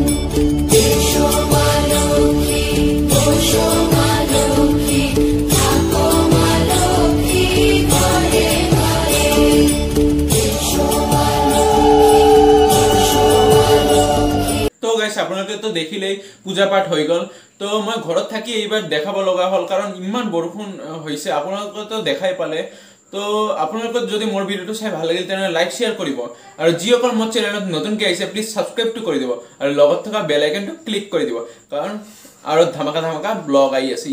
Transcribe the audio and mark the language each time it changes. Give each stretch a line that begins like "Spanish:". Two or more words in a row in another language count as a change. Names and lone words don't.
Bangla: এসো মা লক্ষ্মী বসো মা লক্ষ্মী থাকো মা লক্ষ্মী ঘরে ঘরে। এসো মা লক্ষ্মী বসো মা লক্ষ্মী।
Assamese: তো গাইস আপোনালোকে তো দেখিলেই পূজা পাঠ হৈ গ'ল। তো মই ঘৰত থাকি এইবাৰ দেখাব লগা হ'ল, কাৰণ ইমান বৰষুণ হৈছে। আপোনালোকে তো দেখাই পালে। তো আপোনালোকক যদি মোৰ ভিডিঅ'টো চাই ভাল লাগিল তেনেহ'লে
English: like share
Assamese: কৰিব, আৰু যিসকল মোৰ চেনেলত নতুনকৈ আহিছে প্লিজ ছাবস্ক্ৰাইবটো কৰি দিব, আৰু লগত থকা বেল আইকনটো ক্লিক কৰি দিব, কাৰণ আৰু ধামাকা ব্লগ আহি আছে।